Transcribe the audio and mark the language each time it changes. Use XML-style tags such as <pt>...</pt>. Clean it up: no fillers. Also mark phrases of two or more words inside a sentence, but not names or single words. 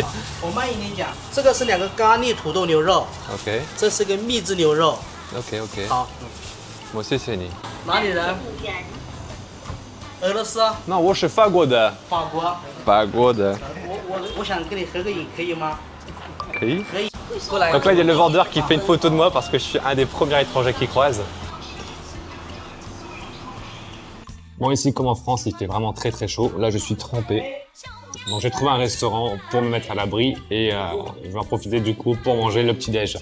<zh>好我慢一点讲，这个是2个咖喱土豆牛肉， OK，这是个秘制牛肉。 OK。好，我谢谢你。哪里人？俄罗斯。那我是法国的。法国。法国的。我想跟你合个影，可以吗？可以。可以。过来。</zh> <fr>Donc là, il y a le vendeur qui fait une photo de moi parce que je suis un des premiers étrangers qu'il croise. Bon, ici, comme en France, il fait vraiment très très chaud. Là, je suis trempé. Donc, j'ai trouvé un restaurant pour me mettre à l'abri et je vais en profiter du coup pour manger le petit-déj.</fr>